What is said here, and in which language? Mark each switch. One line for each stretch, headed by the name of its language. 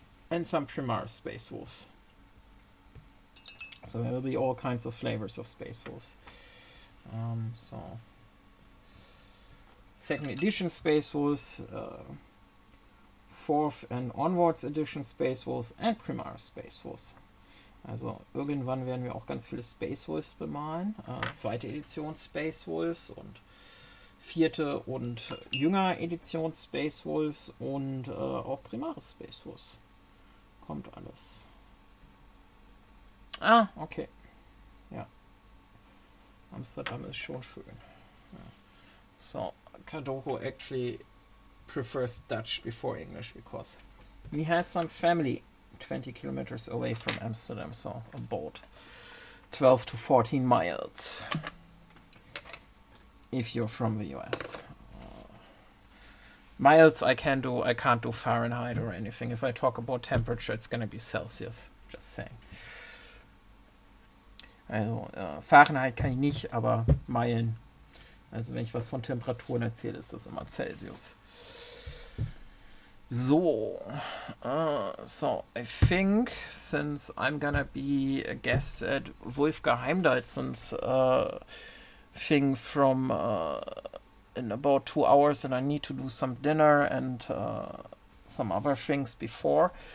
English: And some Primaris Space Wolves. So there will be all kinds of flavors of Space Wolves. So, second edition Space Wolves, fourth and onwards edition Space Wolves and Primaris Space Wolves.
German: Also irgendwann werden wir auch ganz viele Space Wolves bemalen. Zweite Edition Space Wolves und vierte und jünger Edition Space Wolves und auch Primaris Space Wolves. Kommt alles. Ah, okay. Ja. Amsterdam ist schon schön. Ja.
English: So, Kadoko actually prefers Dutch before English because he has some family 20 kilometers away from Amsterdam, so about 12 to 14 miles if you're from the US. Miles I can't do Fahrenheit or anything. If I talk about temperature, it's gonna be Celsius. Just saying.
German: Also Fahrenheit kann ich nicht, aber Meilen. Also wenn ich was von Temperaturen erzähle, ist das immer Celsius.
English: So, so I think since I'm gonna be a guest at Wolfgang Heimdalson's thing from in about 2 hours, and I need to do some dinner and some other things before.